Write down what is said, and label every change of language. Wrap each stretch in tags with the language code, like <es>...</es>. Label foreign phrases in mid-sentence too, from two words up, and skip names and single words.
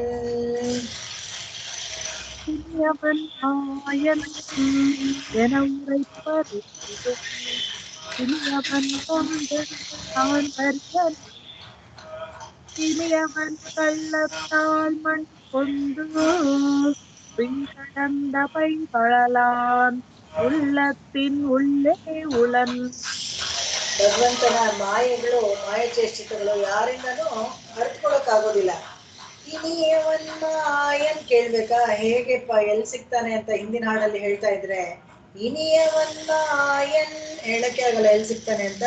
<ta>இனியவன் மாயன் என உரைப்பரேலும் இனியவன் காண்பரியனேலும் இனியவன் கள்ளத்தால் மண் கொண்டு விண்கடந்த பைங்கழலான் உள்ளத்தின் உள்ளே உளன்.</ta> <kn>ಭಗವಂತನ ಮಾಯೆಗಳು, ಮಾಯಚೇಷ್ಟಿತಗಳು ಯಾರಿಂದನೂ ಅರ್ಥಕೊಳಕ್ಕಾಗೋದಿಲ್ಲ.</kn> <ta>இனியவன் மாயன்</ta> <kn>ಕೇಳ್ಬೇಕಾ? ಹೇಗೆಪ್ಪ, ಎಲ್ಲಿ ಸಿಗ್ತಾನೆ ಅಂತ ಹಿಂದಿನ ಹಾಡಲ್ಲಿ ಹೇಳ್ತಾ ಇದ್ರೆ</kn> <ta>இனியவன் மாயன்</ta> <kn>ಹೇಳಕ್ಕೆ ಆಗಲ್ಲ ಎಲ್ಲಿ ಸಿಗ್ತಾನೆ ಅಂತ.</kn>